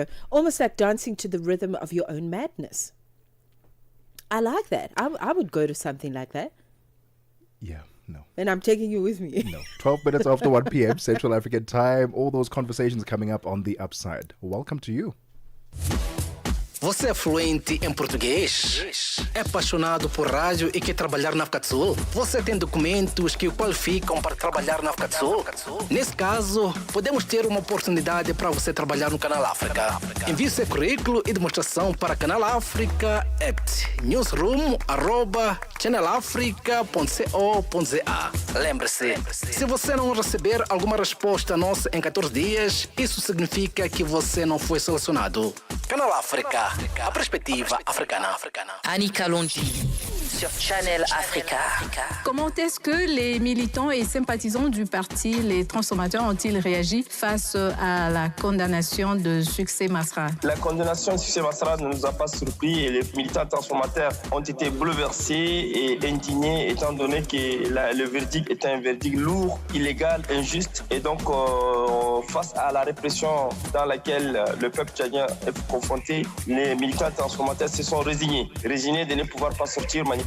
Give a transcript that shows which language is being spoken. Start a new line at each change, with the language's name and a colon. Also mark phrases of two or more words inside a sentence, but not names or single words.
English: Almost like dancing to the rhythm of your own madness. I like that. I would go to something like that. Yeah, no. And I'm taking you with me. No. 12 minutes after 1 p.m. Central African time. All those conversations coming up on the upside. Welcome to you.
Portuguese: Você é fluente em português? É apaixonado por rádio e quer trabalhar na África do Sul? Você tem documentos que o qualificam para trabalhar na África do Sul? Nesse caso, podemos ter uma oportunidade para você trabalhar no Canal África. Envie seu currículo e demonstração para Canal África at newsroom@channelafrica.co.za. Lembre-se, se você não receber alguma resposta nossa em 14 dias, isso significa que você não foi selecionado. Canal África, a perspective africana.
French: Annika Longi sur Channel Africa. Comment est-ce que les militants et sympathisants du parti Les Transformateurs ont-ils réagi face à la condamnation de Succès Masra? La condamnation de Succès Masra ne nous a pas surpris et les militants transformateurs ont été bouleversés et indignés étant donné que le verdict est un verdict lourd, illégal, injuste et donc face à la répression dans laquelle le peuple tchadien est confronté, les militants transformateurs se sont résignés de ne pouvoir pas sortir manifester.